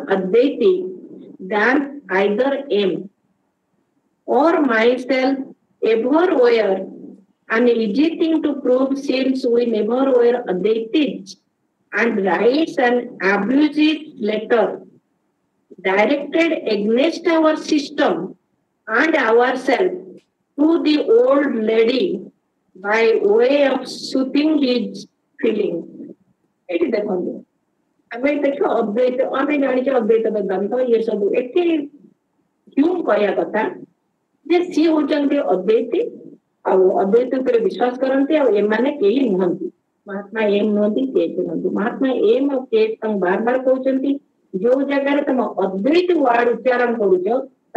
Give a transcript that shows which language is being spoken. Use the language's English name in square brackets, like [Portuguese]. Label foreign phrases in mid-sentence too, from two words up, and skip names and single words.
[English] Advaiti than either M or myself ever were, an easy thing to prove since we never were Advaitis, and writes an abusive letter directed against our system and ourselves to the old lady by way of soothing his feeling. [Odia] ଏଠି ଦେଖନ୍ତୁ ଆମେ ଦେଖ ଅଦ୍ୱୈତ ଆମେ ଜାଣିଛେ ଅଦ୍ୱୈତ ବେଦାନ୍ତ ଇଏ ସବୁ ଏଠି ହ୍ୟୁମ୍ କହିବା କଥା ଯେ ସିଏ ହଉଛନ୍ତି ଅଦ୍ୱୈତୀ ଆଉ ଅଦ୍ୱୈତ ଉପରେ ବିଶ୍ୱାସ କରନ୍ତି ଆଉ ଏମାନେ କେହି ନୁହନ୍ତି ମହାତ୍ମା ଏମ୍ ନୁହନ୍ତି କେତ୍ ନୁହନ୍ତି ମହାତ୍ମା ଏମ୍ ଆଉ କେତ୍ ତାଙ୍କୁ ବାର ବାର କହୁଛନ୍ତି ଯୋଉ ଜାଗାରେ ତମ ଅଦ୍ୱୈତ ୱାର୍ଡ ଉଚ୍ଚାରଣ କରୁଛ ତା